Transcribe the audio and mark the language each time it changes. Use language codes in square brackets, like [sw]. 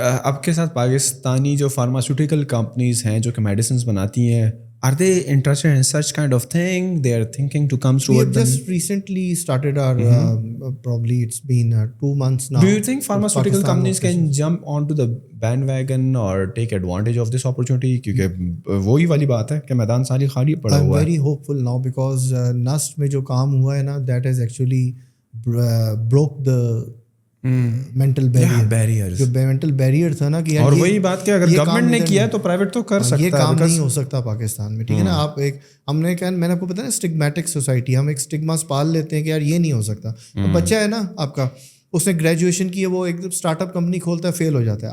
[ur] آپ کے ساتھ پاکستانی جو فارماسیوٹیکل کمپنیز ہیں جو کہ میڈیسنس بناتی ہیں, [en] are they interested in such kind of thing? They are thinking to come through. We have just recently started our probably it's been 2 months now. Do you think pharmaceutical companies can jump onto the bandwagon or take advantage of this opportunity? [ur] کیونکہ وہی والی بات ہے کہ میدان ساری خالی پڑا ہوا ہے. [en] I'm very hopeful now because NUST [ur] میں جو کام ہوا ہے نا, [en] that has actually broke the mental barrier. [ur] جو mental barrier تھا نا کہ اور وہی بات کہ اگر گورنمنٹ نے کیا تو پرائیویٹ تو کر سکتا ہے. یہ کام نہیں ہو سکتا پاکستان میں, ٹھیک ہے نا. آپ ایک ہم نے کہا, میں نے آپ کو پتا نا, اسٹگمیٹک سوسائٹی, ہم ایک اسٹگماس پال لیتے ہیں کہ یار یہ نہیں ہو سکتا. بچہ ہے نا آپ کا, اس نے گریجویشن کی ہے, وہ ایک اسٹارٹ اپ کمپنی کھولتا ہے, فیل ہو جاتا ہے.